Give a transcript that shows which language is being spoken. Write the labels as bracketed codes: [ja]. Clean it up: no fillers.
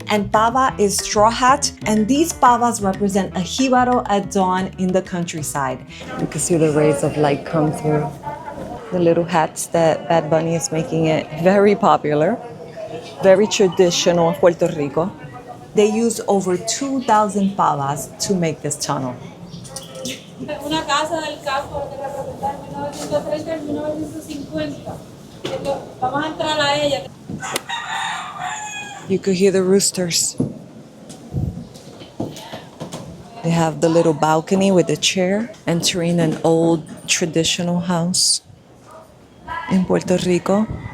[en] And Pava is straw hat, and these pavas represent a Jíbaro at dawn in the countryside. You can see the rays of light come through. The little hats that Bad Bunny is making it very popular, very traditional of Puerto Rico. They used over 2,000 pavas to make this tunnel. [es] Una casa del campo que representa el 1930 y 1950. Vamos a entrar a ella. [en] You could hear the roosters. They have the little balcony with the chair, entering an old traditional house in Puerto Rico.